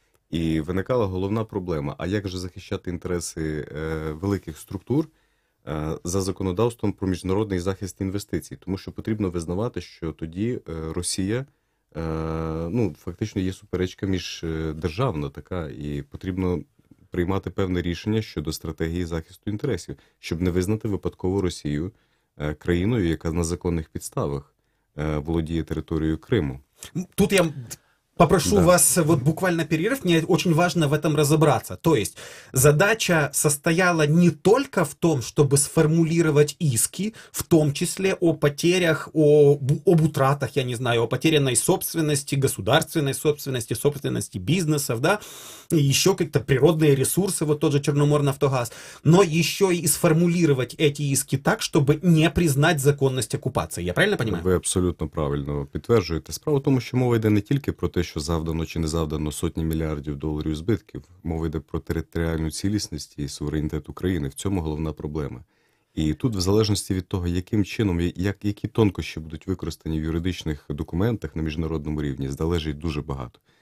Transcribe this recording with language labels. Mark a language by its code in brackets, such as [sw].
[uk] І виникала головна проблема, а як же захищати інтереси великих структур за законодавством про міжнародний захист інвестицій, тому що потрібно визнавати, що тоді Росія, фактично є суперечка міждержавна така, і потрібно приймати певне рішення щодо стратегії захисту інтересів, щоб не визнати випадково Росію країною, яка на законних підставах володіє територією Криму. [ru] Тут я попрошу вас вот буквально перерыв, мне очень важно в этом разобраться. То есть задача состояла не только в том, чтобы сформулировать иски, в том числе о потерях, об утратах, я не знаю, о потерянной собственности, государственной собственности, собственности бизнесов, да, и еще как-то природные ресурсы, вот тот же Черноморнафтогаз, но еще и сформулировать эти иски так, чтобы не признать законность оккупации. Я правильно понимаю? [uk] Ви абсолютно правильно підтверджуєте. Справа в тому, що мова йде не тільки про те, що завдано чи не завдано сотні мільярдів доларів збитків. Мова йде про територіальну цілісність і суверенітет України. В цьому головна проблема. І тут, в залежності від того, яким чином, які тонкощі будуть використані в юридичних документах на міжнародному рівні, залежить дуже багато.